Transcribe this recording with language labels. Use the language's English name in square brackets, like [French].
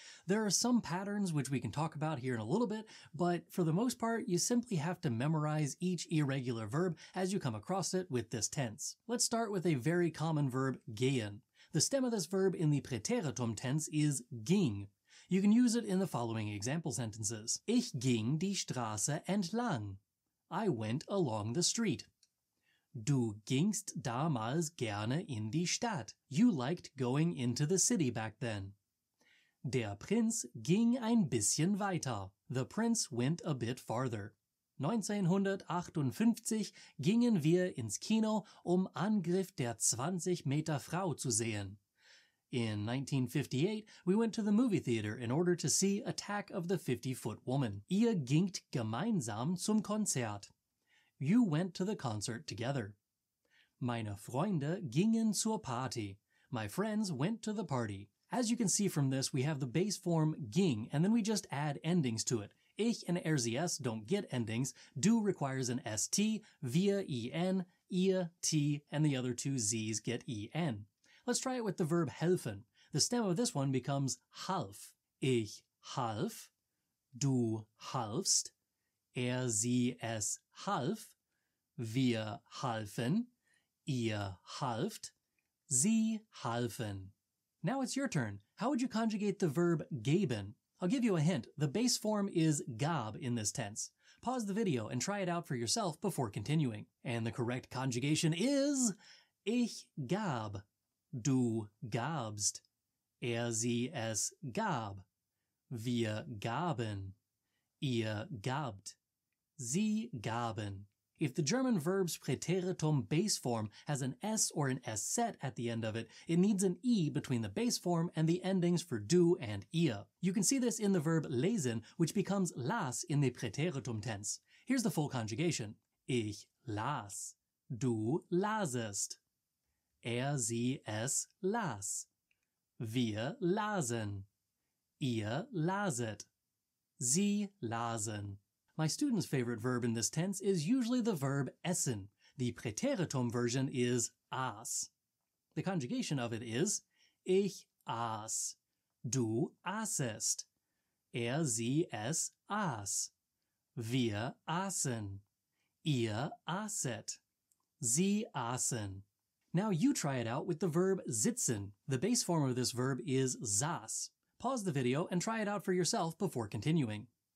[English] There are some patterns which we can talk about here in a little bit, but for the most part, you simply have to memorize each irregular verb as you come across it with this tense. Let's start with a very common verb, gehen. The stem of this verb in the Präteritum tense is ging. You can use it in the following example sentences. [German] Ich ging die Straße entlang. [English] I went along the street. [German] Du gingst damals gerne in die Stadt. [English] You liked going into the city back then. [German] Der Prinz ging ein bisschen weiter. [English] The prince went a bit farther. [German] 1958 gingen wir ins Kino, um Angriff der 20-Meter-Frau zu sehen. [English] In 1958, we went to the movie theater in order to see Attack of the 50-Foot Woman. [German] Ihr gingt gemeinsam zum Konzert. [English] You went to the concert together. [German] Meine Freunde gingen zur Party. [English] My friends went to the party. As you can see from this, we have the base form ging, and then we just add endings to it. Ich and RCS don't get endings. Du requires an ST, wir en, ihr t, and the other two z's get en. Let's try it with the verb helfen. The stem of this one becomes half. [German] Ich half, du halfst, sie, es half, wir halfen, ihr halft, sie halfen. [English] Now it's your turn. How would you conjugate the verb geben? I'll give you a hint. The base form is gab in this tense. Pause the video and try it out for yourself before continuing. And the correct conjugation is [German] ich gab, du gabst, sie, es gab, wir gaben, ihr gabt, sie gaben. [English] If the German verb's Präteritum base form has an S or an S set at the end of it, it needs an E between the base form and the endings for du and ihr. You can see this in the verb lesen, which becomes las in the Präteritum tense. Here's the full conjugation. [German] Ich las, du lasest, sie, es las, wir lasen, ihr laset, sie lasen. [English] My students' favorite verb in this tense is usually the verb essen. The Präteritum version is aß. The conjugation of it is [German] ich aß, du aßest, sie, es aß, wir aßen, ihr aßet, sie aßen. [English] Now you try it out with the verb sitzen. The base form of this verb is saß. Pause the video and try it out for yourself before continuing.